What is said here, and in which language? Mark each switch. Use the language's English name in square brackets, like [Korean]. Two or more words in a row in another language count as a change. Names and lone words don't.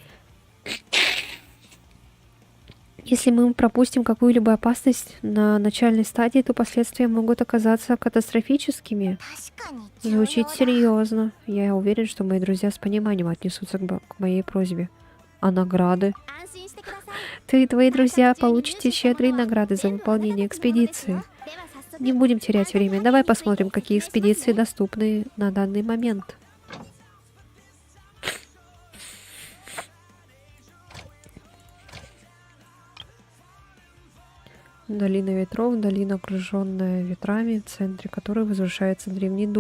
[Russian] Если мы пропустим какую-либо опасность на начальной стадии, то последствия могут оказаться катастрофическими. [Japanese] 確かに [Russian] Звучит серьезно. Я уверен, что мои друзья с пониманием отнесутся к моей просьбе. А награды? [Japanese] 安心してください。 [Russian] Ты и твои друзья получите щедрые награды за выполнение экспедиции. [Japanese] では早速 [Russian] Не будем терять время. Давай посмотрим, какие экспедиции доступны на данный момент. Долина ветров, долина, окруженная ветрами, в центре которой возвышается древний дуб.